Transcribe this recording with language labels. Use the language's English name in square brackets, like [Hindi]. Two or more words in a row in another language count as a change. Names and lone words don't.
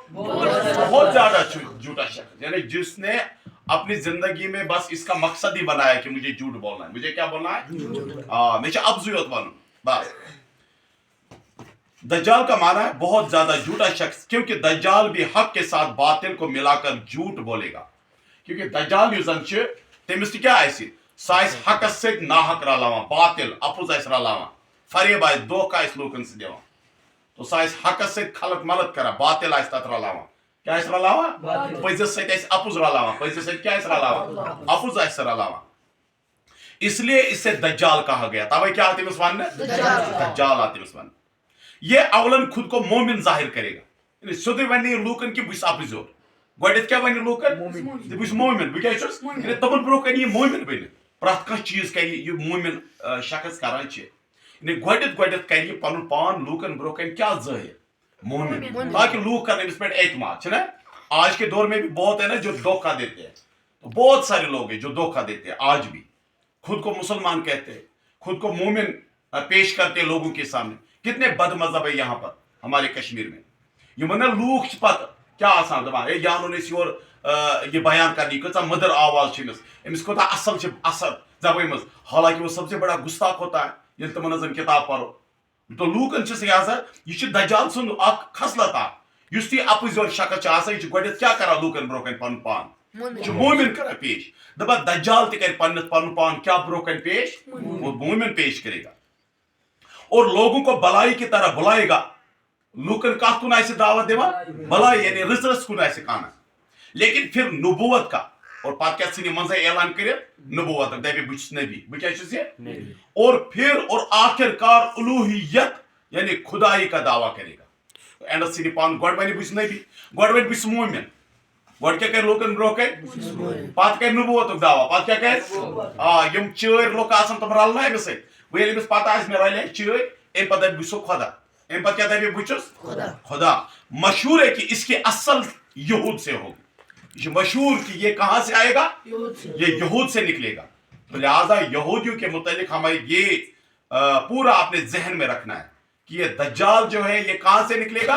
[Urdu] بہت زیادہ جھوٹا شخص یعنی جس نے اپنی زندگی میں بس اس کا مقصد ہی بنایا کہ مجھے جھوٹ بولنا ہے. مجھے کیا بولنا ہے؟ مجھے ابزویت بنوں بس. دجال کا معنی ہے بہت زیادہ جھوٹا شخص کیونکہ دجال بھی حق کے ساتھ باطل کو ملا کر جھوٹ بولے گا. [Kashmiri] کیونکہ دجال یُس زن چھُ تٔمِس تہِ کیٛاہ آسہِ سُہ آسہِ حقس سۭتۍ ناحق رلاوان باطل اپُز آسہِ رلاوان فریب آسہِ دھوکہ آسہِ لوٗکن سۭتۍ دِوان. تو سُہ آسہِ حقس سۭتۍ خلط ملط کران باطل آسہِ تتھ رلاوان. کیٛاہ آسہِ رلاوان؟ پٔزِس سۭتۍ آسہِ اپُز رلاوان. پٔزِس سۭتۍ کیٛاہ آسہِ رلاوان؟ اپُز آسہِ رلاوان. [Urdu] اس لیے اسے دجال کہا گیا. توے کیا آتا ہے [Kashmiri] تٔمِس وننہٕ؟ [Urdu] دجال آتا ہے [Kashmiri] تٔمِس وننہٕ. [Urdu] یہ اولن خود کو مومن ظاہر کرے گا. [Kashmiri] یعنی سیودے ونہِ لوٗکن کہ بہٕ چھُس اپزیور. گۄڈنیٚتھ کیٛاہ وَنہِ لوٗکن؟ بہٕ چھُس مومن. بہٕ کیٛاہ چھُس؟ یعنی تِمن برونٛہہ کنہِ یہِ مومن بٔنِتھ. پرٛٮ۪تھ کانٛہہ چیٖز کرِ یہِ مومن شخص کران چھِ یعنی گۄڈنیٚتھ کرِ یہِ پنُن پان لوٗکن برونٛہہ کنہِ کیٛاہ ظٲہر؟ مومن. [Urdu] تاکہ لوگ [Kashmiri] کرن أمِس پٮ۪ٹھ اعتماد چھُ نا. [Urdu] آج کے دور میں بھی بہت ہے نا جو دھوکہ دیتے ہیں. تو بہت سارے لوگ ہیں جو دھوکہ دیتے ہیں آج بھی. خود کو مسلمان کہتے ہیں خود کو مومن پیش کرتے ہیں لوگوں کے سامنے. کتنے بد مذہب ہے یہاں پر ہمارے کشمیر میں. [Kashmiri] یِمن نا لوٗکھ چھِ پتہٕ کیا آسان دپان ہے یہ انُن أسۍ یور یہ بیان کرنی کۭژاہ مٔدٕر آواز چھِ أمِس کوٗتاہ اصل چھِ اثر زبٲنۍ منٛز [Urdu] حالانکہ وہ سب سے بڑا گستاخ ہوتا ہے [Kashmiri] ییٚلہِ تِمن ہٕنٛز کتاب پرو. تو لوٗکن چھِ سیاست یہ چھُ دجال سُنٛد اکھ خصلت اکھ یُس تہِ اپٕزیور شخص چھُ آسان یہِ چھُ گۄڈنیٚتھ کیٛاہ کران لوٗکن برونٛہہ کنہِ پنُن پان یہِ چھُ مومن کران پیش. دپان دجال تہِ کرِ پنُن پان کیا برونٛہہ کنہِ پیش؟ [Urdu] وہ مومن پیش کرے گا اور لوگوں کو بلائی کی طرح بلائے گا. [Kashmiri] لوکن کتھ کن آسہِ دعوت دِوان؟ بلائی یعنی رٕژ کن آسہِ کانٛہہ. [Urdu] لیکن پھر نبوت کا اور [Kashmiri] پتہٕ کیٛاہ ژھٕنہِ منٛزے اعلان کٔرِتھ نبوت دپہِ بہٕ چھُس نبی. بہٕ کیٛاہ چھُس یہِ؟ [Urdu] اور پھر اور آخر کار الوہیت یعنی خدائی کا دعویٰ کرے گا. [Kashmiri] اینڈس ژھٕنہِ پانہٕ گۄڈٕ وَنہِ بہٕ چھُس نبی گۄڈٕ وَنہِ بہٕ چھُس مومن. گۄڈٕ کیٛاہ کرِ لوٗکن برونٛہہ کنہِ؟ پتہٕ کرِ نبوتُک دعویٰ. پتہٕ کیٛاہ کرِ؟ یِم چٲرۍ لُکھ آسان تِم رلنہٕ أمِس سۭتۍ. وۄنۍ ییٚلہِ أمِس پتہ آسہِ مےٚ رلے چٲرۍ امہِ پتہٕ دپہِ بہٕ چھُس خۄدا. امہِ پتہٕ کیٛاہ دپہِ بہٕ چھُس خدا. [Urdu] مشہور ہے کہ اس کی اصل یہود سے ہوگی. یہ مشہور کہ یہ کہاں سے آئے گا؟ یہ یہود سے نکلے گا. تو لہٰذا یہودیوں کے متعلق ہمیں یہ پورا اپنے ذہن میں رکھنا ہے کہ یہ دجال جو ہے یہ کہاں سے نکلے گا؟